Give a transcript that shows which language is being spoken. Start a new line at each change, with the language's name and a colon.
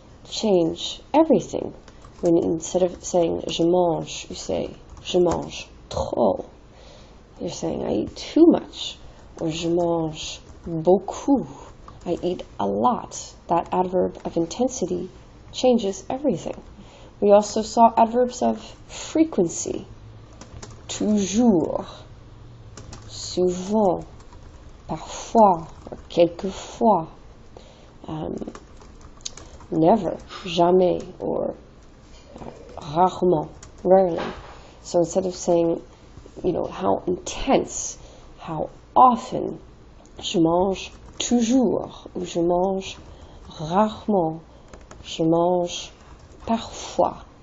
English: Change everything. When instead of saying je mange, you say
French: je mange trop.
English: You're saying I eat too much. Or
French: je mange beaucoup.
English: I eat a lot. That adverb of intensity changes everything. We also saw adverbs of frequency.
French: Toujours, souvent, parfois, or quelquefois.
English: Never, jamais, or rarement, rarely. So instead of saying, how intense, how often,
French: je mange toujours, ou je mange rarement, je mange parfois.